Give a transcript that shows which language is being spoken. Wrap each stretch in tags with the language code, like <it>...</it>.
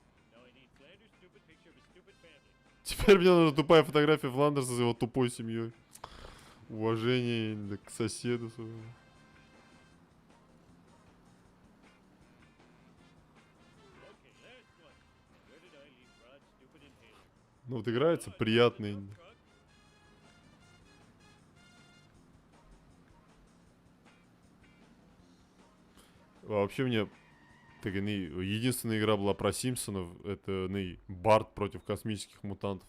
<en>now I need Flanders' stupid picture of his stupid family.</en> <ru>Теперь мне нужна тупая фотография Фландерса с его тупой семьей. Уважение да, к соседу своему.</ru> <en>Okay, last one. Where did I leave Rod's stupid inhaler?</en> <ru>Ну вот играется приятный.</ru> <en>Truck?</en> <ru>Вообще мне так, единственная игра была про Симпсонов. Это Барт против космических мутантов.</ru>